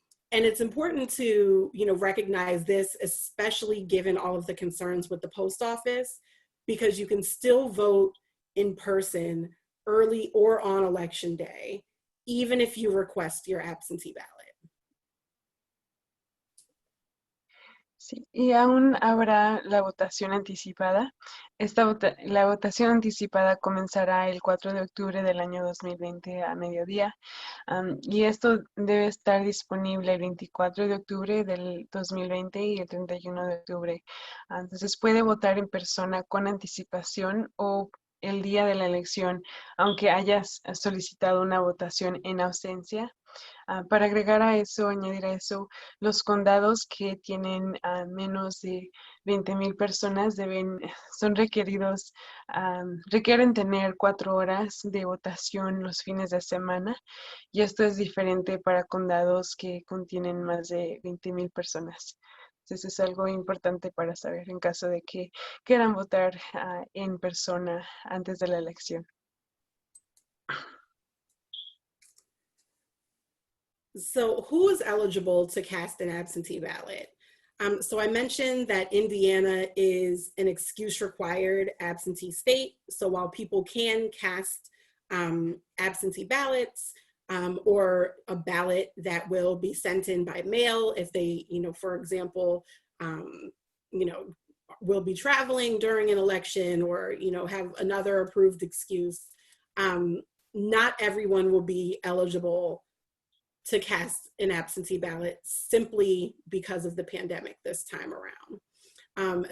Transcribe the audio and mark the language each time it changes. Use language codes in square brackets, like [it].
[en] And it's important to, recognize this, especially given all of the concerns with the post office, because you can still vote in person early or on election day, even if you request your absentee ballot. [es] Sí, y aún habrá la votación anticipada. La votación anticipada comenzará el 4 de octubre del año 2020 a mediodía. Y esto debe estar disponible el 24 de octubre del 2020 y el 31 de octubre. Entonces puede votar en persona con anticipación o el día de la elección, aunque hayas solicitado una votación en ausencia. Para agregar a eso, añadir a eso, los condados que tienen menos de 20,000 personas requieren tener 4 horas de votación los fines de semana, y esto es diferente para condados que contienen más de 20,000 personas. Entonces es algo importante para saber en caso de que quieran votar en persona antes de la elección. [en] So who is eligible to cast an absentee ballot? So I mentioned that Indiana is an excuse required absentee state. So while people can cast absentee ballots or a ballot that will be sent in by mail if they, for example, will be traveling during an election or, have another approved excuse, not everyone will be eligible to cast an absentee ballot simply because of the pandemic this time around.